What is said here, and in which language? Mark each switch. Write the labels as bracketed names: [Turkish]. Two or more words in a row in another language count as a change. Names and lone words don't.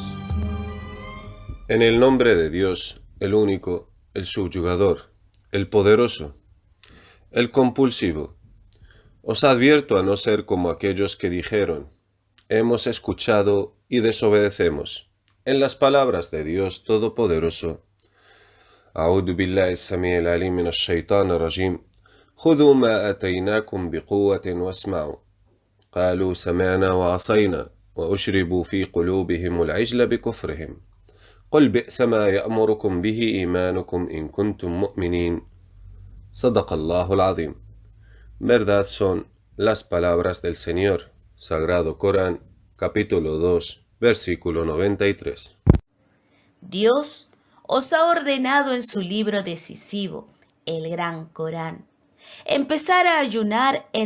[Spanish] En el nombre de Dios, el único, el subyugador, el poderoso, el compulsivo, os advierto a no ser como aquellos que dijeron: hemos escuchado y desobedecemos, en las palabras de Dios Todopoderoso. [Arabic] أعوذ بالله السميع العليم من الشيطان الرجيم خذوا ما آتيناكم بقوة واسمعوا قالوا سمعنا وعصينا وأشربوا في قلوبهم العجل بكفرهم قل بئس ما يأمركم به إيمانكم إن كنتم مؤمنين صدق الله العظيم. [Spanish] Verdad son las palabras del Señor. Sagrado Corán, capítulo 2, versículo 93. Dios os ha ordenado en su libro decisivo, el Gran Corán, empezar a ayunar el